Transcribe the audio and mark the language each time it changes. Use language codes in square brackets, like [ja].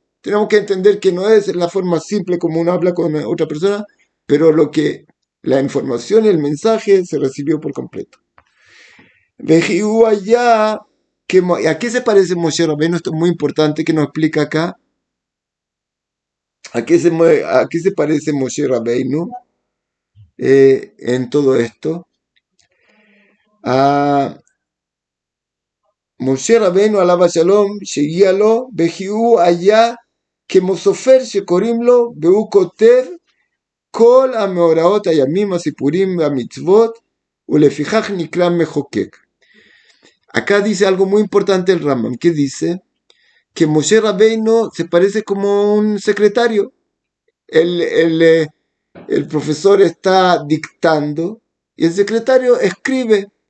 [es] Tenemos que entender que no es la forma simple como uno habla con otra persona, pero la información y el mensaje se recibió por completo. Vejiú allá, ¿a qué se parece Moshe Rabbeinu? Esto es muy importante que nos explica acá. ¿A qué se parece Moshe Rabbeinu en todo esto? A Moshe Rabbeinu alaba Shalom, [he] שהגיע לו, וכי הוא היה כמו סופר שקוראים לו, והוא כותב כל המאורעות, הימים, הסיפורים והמצוות, ולפיכך נקרא מחוקק. [es] Acá dice algo muy importante el Rambam, que dice que Moshe Rabbeinu se parece como un secretario. El, el, eh, el profesor está dictando y el secretario escribe.